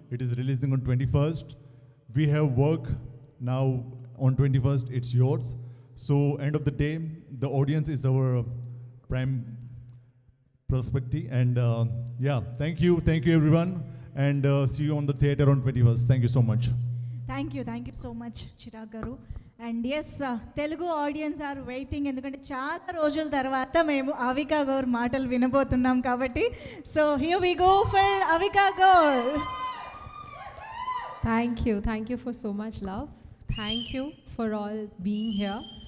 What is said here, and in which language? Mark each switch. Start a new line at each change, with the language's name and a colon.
English: It is releasing on 21st. We have work now on 21st, it's yours. So end of the day, the audience is our prime perspective. And thank you everyone. And see you on the theater on 21st. Thank you so much. Thank you so much Chirag గారు. And yes, Telugu audience are waiting,
Telugu: ఎందుకంటే చాలా రోజుల తర్వాత మేము అవికా గౌర్ మాటలు వినబోతున్నాం కాబట్టి.
English: So here we go for Avika Gaur. Thank you for so much love. Thank you for all being here.